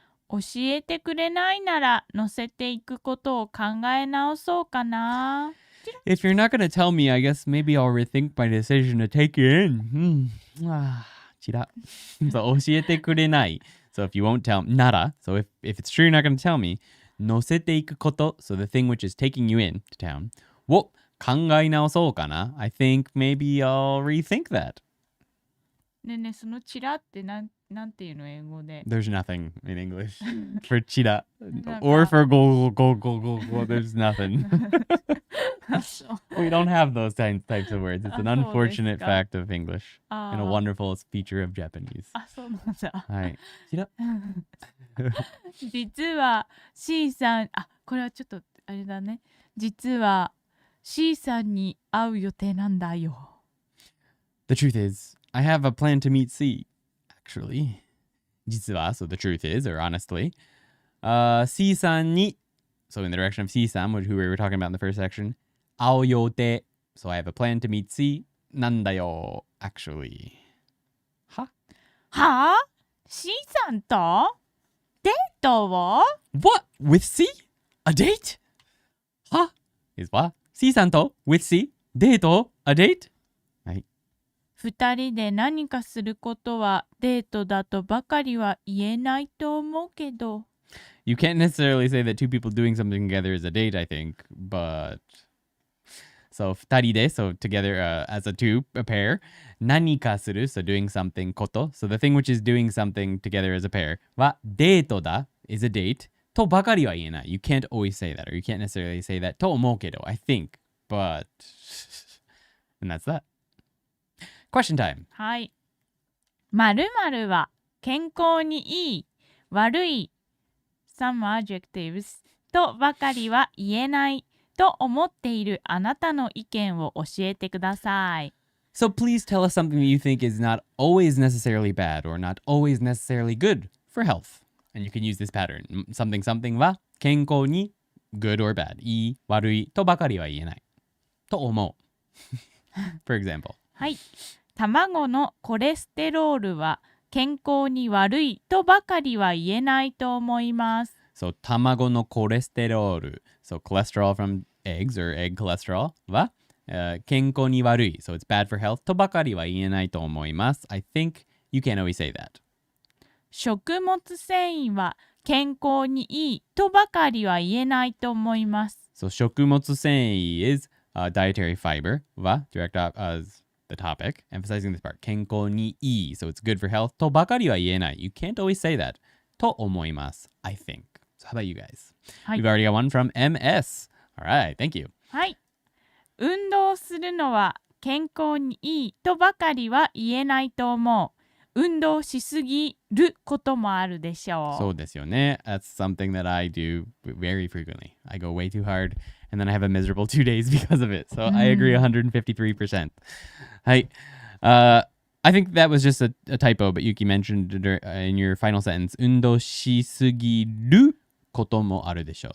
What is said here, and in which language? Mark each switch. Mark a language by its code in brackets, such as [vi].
[ja] 教えてくれないなら乗せていくことを考え直そうかな。 [en] If you're not gonna tell me, I guess maybe I'll rethink my decision to take you in. So [ja] 教えてくれない [en] So if you won't tell [ja] なら [en] So if it's true you're not gonna tell me [ja] 乗せていくこと [en] So the thing which is taking you in to town [ja] を考え直そうかな [en] I think maybe I'll rethink that. [ja] ねえねえ、そのチラってなんていうの英語で。 [en] There's nothing in English for [ja] チラなんか [en] or for go go go go go. There's nothing. [ja] そう [en] We don't have those types of words. It's an [ja] あ、そうですか。 [en] unfortunate fact of English あ and a ー wonderful feature of Japanese. [ja] あ、そうなんだ。はい。チラ実は C さん、あ、これはちょっとあれだね。実は C さんに会う予定なんだよ。 [en] The truth is, I have a plan to meet C. Actually. [ja] 実は [en] so the truth is, or honestly. [ja] C さんに [en] so in the direction of C さん, who we were talking about in the first section. [ja] 会う予定 [en] So I have a plan to meet C. [ja] なんだよ [en] actually. [ja] ははあ ?C さんとデートを [en] What? With C? A date? [ja] は [en] is what? [ja] C さんと [en] with C? デート A date? [ja] はい。二人で何かすることはデートだとばかりは言えないと思うけど。 [en] You can't necessarily say that two people doing something together is a date, I think, but so [ja] 二人で [en] so together as a two, a pair. [ja] 何かする [en] so doing something [ja] こと [en] so the thing which is doing something together as a pair [ja] はデートだ [en] is a date [ja] とばかりは言えない [en] You can't always say that or you can't necessarily say that [ja] と思うけど [en] I think, but and that's that. Question time. [ja] はい。〇〇は健康にいい、悪い、 [en] some adjectives [ja] とばかりは言えないと思っているあなたの意見を教えてください。 [en] So please tell us something that you think is not always necessarily bad or not always necessarily good for health. And you can use this pattern. Something something [ja] は健康に [en] good or bad. [ja] いい、悪いとばかりは言えない。と思う。 [en] For example. [ja] はい。卵のコレステロールは健康に悪いとばかりは言えないと思います。 So 卵のコレステロール。 [en] So cholesterol from eggs or egg cholesterol [ja] は、健康に悪い。 [en] So it's bad for health [ja] とばかりは言えないと思います。 [en] I think you can't always say that. [ja] 食物繊維は健康にいいとばかりは言えないと思います。 [en] So [ja] 食物繊維 [en] is dietary fiber [ja] は [en] direct as the topic, emphasizing this part. [ja] 健康にいい [en] so it's good for health [ja] とばかりは言えない。 [en] You can't always say that [ja] と思います。 [en] I think. So how about you guys? [ja] はい [en] We've already got one from MS. All right, thank you. [ja] はい。運動するのは健康にいいとばかりは言えないと思う。運動しすぎることもあるでしょう。そうですよね。 [en] That's something that I do very frequently. I go way too hard and then I have a miserable 2 days because of it. So I agree 153%. [ja] はい。 [en] I think that was just a typo, but Yuki mentioned in your final sentence, [ja] 運動しすぎることもあるでしょう.